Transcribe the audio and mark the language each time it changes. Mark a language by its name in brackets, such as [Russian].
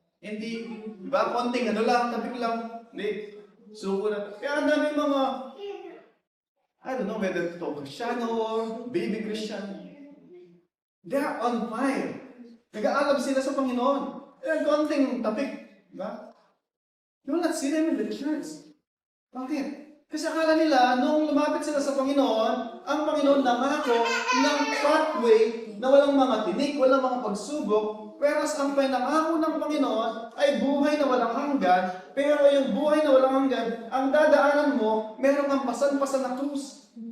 [Filipino] Hindi, di ba, konting ano lang, tabik lang, hindi, suko na. Kaya ang dami mga, [English] I don't know whether [Filipino] ito Kristiyano [English] or baby Christian, they are on fire. [Filipino] Nag-aalab sila sa Panginoon. Kaya konting tapik, di ba? [English] You will not see them in the church. [Filipino] Bakit? Kasi akala nila, nung lumapit sila sa Panginoon, ang Panginoon nangako ng pathway na walang mga tinik, walang mga pagsubok, whereas ang pinangako ng Panginoon ay buhay na walang hanggan, pero yung buhay na walang hanggan, ang dadaanan mo, merong ang pasan-pasan na krus.